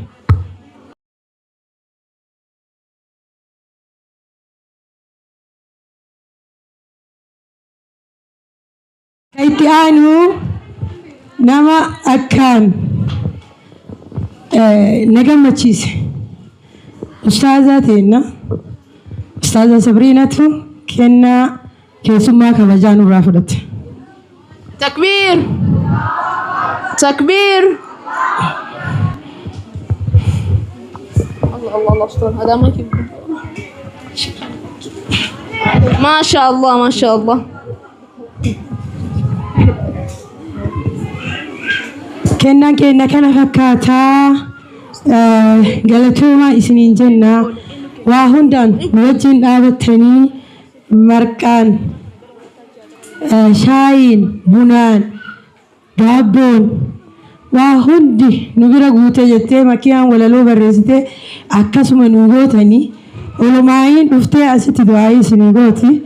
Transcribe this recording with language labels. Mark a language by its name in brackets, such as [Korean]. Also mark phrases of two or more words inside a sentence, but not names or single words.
[Oromo] Ka itti aanu nama akkaan nagammachiise ustaazaa teenna ustaaza Sabriinatu kennaa keessummaa kabajaa nurraa fudhate. [Arabic] Takbir. Takbir. Allah استر هذا ما كيف ما شاء الله ما شاء الله. [Oromo] Kennaan keenya kana fakkaataa galatooma isiniin jenna. Waa hundaan nu wajjin dhaabattanii marqaan shaayiin bunaan daabboon waa hundi nu bira guute jettee makiinaan walaloo barreessite akkasuma nu gootanii olomaayiin dhuftee asitti du'aayii isinii gooti.